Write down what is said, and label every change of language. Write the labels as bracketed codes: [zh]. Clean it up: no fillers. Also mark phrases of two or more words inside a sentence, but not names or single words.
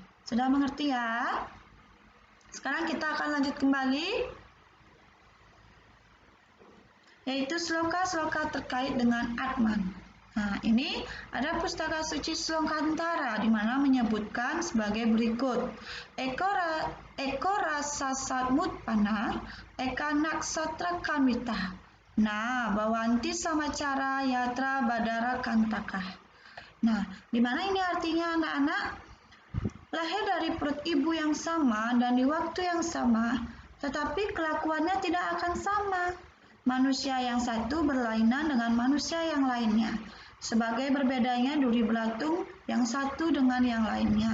[id] Sudah mengerti ya? Sekarang kita akan lanjut kembali, yaitu sloka-sloka terkait dengan Atman. Nah, ini ada pustaka suci Slokantara di mana menyebutkan sebagai berikut. [sa] Eko rasa satmutpana, eka naksatra kanwita. Nah, bawanti samacara yatra badara kantakah. [id] Nah, di mana ini artinya anak-anak? Lahir dari perut ibu yang sama dan di waktu yang sama, tetapi kelakuannya tidak akan sama. Manusia yang satu berlainan dengan manusia yang lainnya, sebagai berbedanya duri belatung yang satu dengan yang lainnya.